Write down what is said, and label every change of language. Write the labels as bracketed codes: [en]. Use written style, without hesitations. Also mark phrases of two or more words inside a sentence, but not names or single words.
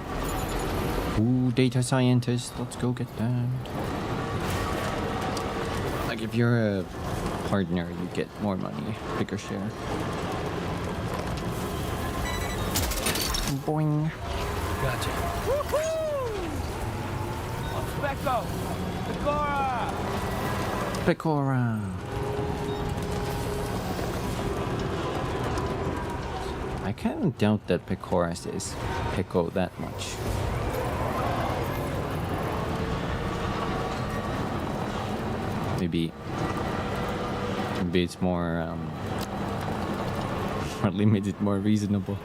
[en] Ooh, data scientist, let's go get that. Like if you're a partner, you get more money, bigger share. Boing. Gotcha. Woohoo! Specko! Pecora! Pecora. I kind of doubt that Pecora says Peco that much. Maybe it's more more limited, more reasonable.